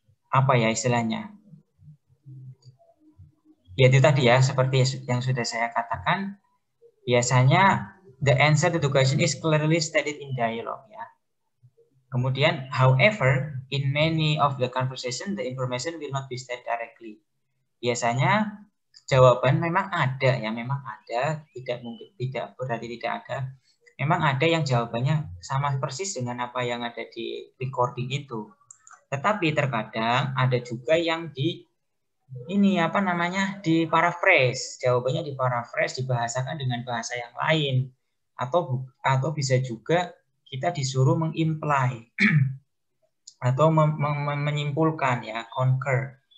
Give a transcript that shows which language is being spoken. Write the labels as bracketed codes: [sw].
[id] Apa ya istilahnya? Ya itu tadi ya, seperti yang sudah saya katakan. Biasanya [en] the answer to the question is clearly stated in dialogue ya. Kemudian, however, in many of the conversation, the information will not be stated directly. [id] Biasanya jawaban memang ada ya, memang ada, tidak mungkin tidak berarti tidak ada. Memang ada yang jawabannya sama persis dengan apa yang ada di recording itu. Tetapi terkadang ada juga yang di ini apa namanya di paraphrase, jawabannya di paraphrase, dibahasakan dengan bahasa yang lain, atau bisa juga kita disuruh mengimply atau menyimpulkan ya, concur.